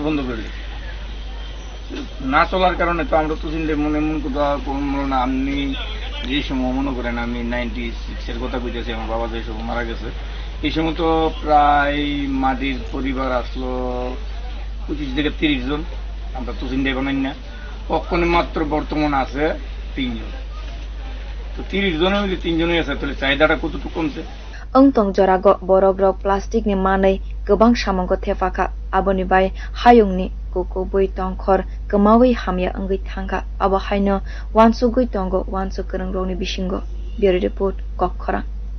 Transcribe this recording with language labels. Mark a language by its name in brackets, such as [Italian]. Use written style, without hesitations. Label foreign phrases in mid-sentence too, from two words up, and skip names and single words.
[Bangla] বন্ধ করে দিয়েছে না চলার কারণে তো আমরা তো চিন্তা মনে করবো না আপনি যে সময় মনে করেন আমি 96-এর কথা কইতেছি আমার বাবা যে সময় মারা গেছে এই সময় তো প্রায় মাটির পরিবার আসলো 25 থেকে 30 জন আমরা তো চিন্তা বানাই না অক্ষণে মাত্র বর্তমান আছে 3 জন তো 30 জনের মধ্যে 3 জনই আছে তাহলে চাহিদাটা কতটুকু কমছে [Kok Borok] Tong jorago borogrog plastic ni manai gobang samungo thephakha Aboni bai hayungni koko bui tongkhor kwmawi hamya angui thangkha abo haino wansu gui tongo wansu krangrogni bisingo [English] bureau report [Kok Borok] kokhora